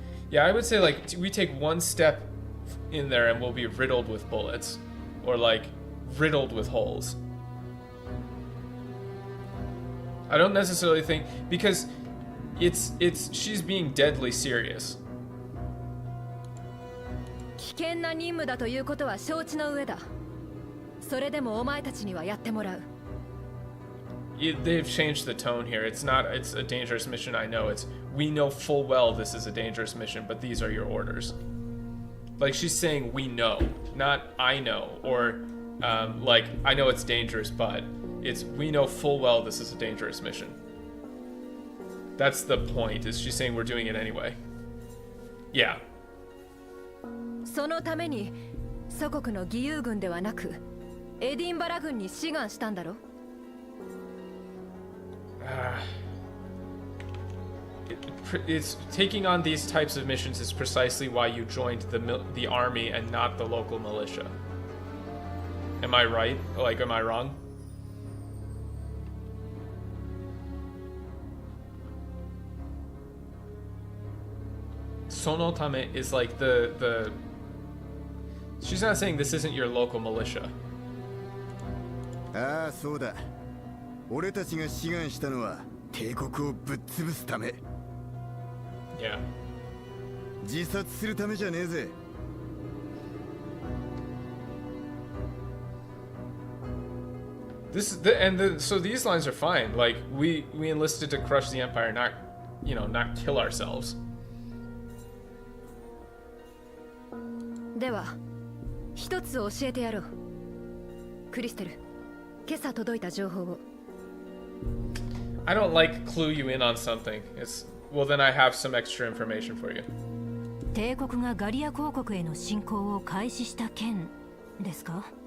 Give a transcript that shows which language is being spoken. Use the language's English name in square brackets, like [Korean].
[English] Yeah, I would say like we take one step in there and we'll be riddled with bullets, or like riddled with holes. I don't necessarily think, because she's being deadly serious. [Japanese] 危険な任務だということは承知の上だ。それでもお前たちにはやってもらう。 [English] They've changed the tone here. It's a dangerous mission, I know. We know full well this is a dangerous mission, but these are your orders. Like, she's saying we know, not I know, or like, I know it's dangerous, but we know full well this is a dangerous mission. That's the point, is she's saying we're doing it anyway. Yeah. [Japanese] そのために祖国の義勇軍ではなくエディンバラ軍に志願したんだろ。 [English] It's taking on these types of missions is precisely why you joined the army and not the local militia. Am I right? Like, am I wrong? Sonotame is like the she's not saying this isn't your local militia. [Japanese] ああ、そうだ。俺たちが志願したのは帝国をぶっ潰すため。 Yeah. 自殺するためじゃねえぜ。 [English] So these lines are fine. Like, we enlisted to crush the Empire, not kill ourselves. [Japanese] では一つ教えてやろう。クリステル、今朝届いた情報を。 [English] I don't like clue you in on something. Well, then I have some extra information for you. [Japanese] 帝国がガリア公国への侵攻を開始した件ですか？